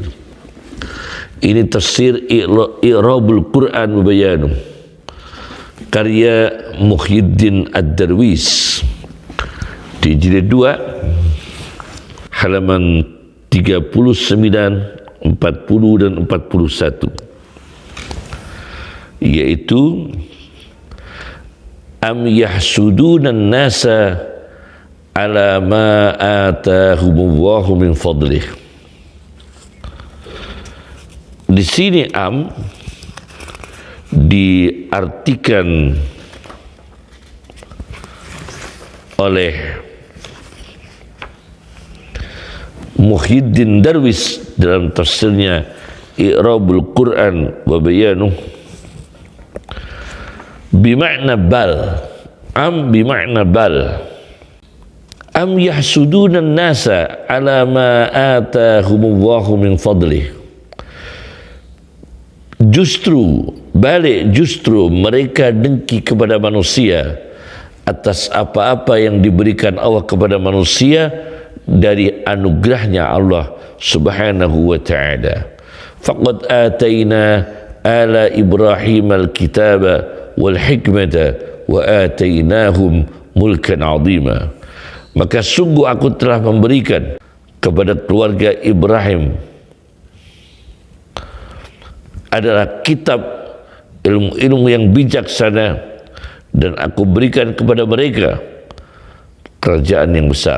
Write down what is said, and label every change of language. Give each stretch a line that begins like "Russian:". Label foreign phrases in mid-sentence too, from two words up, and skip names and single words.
Indonesian: Ini tafsir i'rabul Quran wa bayanuh, karya Muhyiddin Ad-Darwis, di jilid 2 halaman 39, 40 dan 41, yaitu
Arabic: أم يحسدون الناس على ما آتاهم الله من فضله.
Indonesian: Di sini am diartikan oleh Muhyiddin Darwis dalam tafsirnya I'rabul Quran wa Bayanuh bimakna bal. Am bimakna bal.
Arabic: أم يحسدون الناس على ما آتاهم الله من فضله.
Indonesian: Justru mereka dengki kepada manusia atas apa-apa yang diberikan Allah kepada manusia dari anugerahnya Allah
Arabic: سبحانه وتعالى. فقد آتينا آل إبراهيم الكتاب والحكمة وآتيناهم ملكا عظيما.
Indonesian: Maka sungguh aku telah memberikan kepada keluarga Ibrahim adalah kitab, ilmu-ilmu yang bijaksana, dan aku berikan kepada mereka kerajaan yang besar.